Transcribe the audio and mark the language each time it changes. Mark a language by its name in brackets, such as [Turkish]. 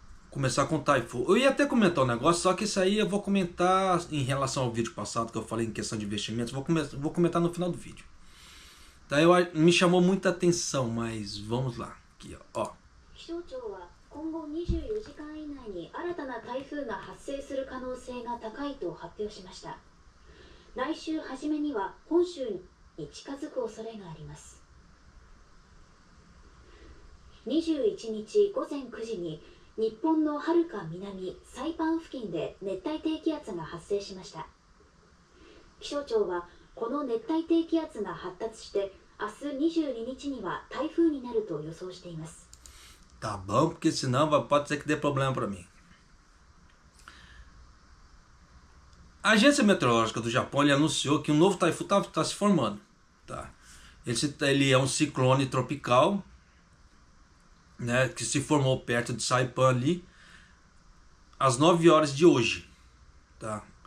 [Portuguese] Começar com o Taifu. Eu ia até comentar um negócio, só que isso aí eu vou comentar em relação ao vídeo passado que eu falei em questão de investimentos. Vou comentar no final do vídeo. Tá, me chamou muita atenção, mas vamos lá. Aqui, ó. [Japanese] 気象庁は今後24時間以内に新たな台風が発生する可能性が高いと発表しました。来週初めには本州に近づく恐れがあります。 21日午前9時に日本のはるか南サイパン付近で熱帯低気圧が発生しました。気象庁はこの熱帯低気圧が発達して明日22日には台風になると予想しています。 [Portuguese] Tá bom, porque senão pode ser que dê problema para mim. A agência meteorológica do Japão anunciou que um novo taifu está se formando. Tá? Ele é um ciclone tropical, né, que se formou perto de Saipan ali às 9 horas de hoje. Tá?